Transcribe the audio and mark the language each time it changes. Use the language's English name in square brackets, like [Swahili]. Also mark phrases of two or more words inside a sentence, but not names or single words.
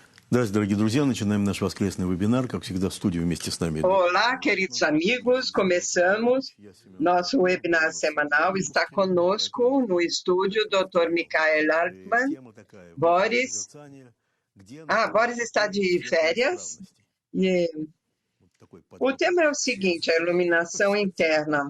[Russian] Здравствуйте, дорогие друзья. Начинаем наш воскресный вебинар. Как всегда, в студию вместе с нами. [Portuguese] Olá, queridos amigos. Começamos nosso webinar semanal. Está conosco no estúdio o Dr. Michael Altman. Boris. Boris está de férias. E o tema é o seguinte, a iluminação interna.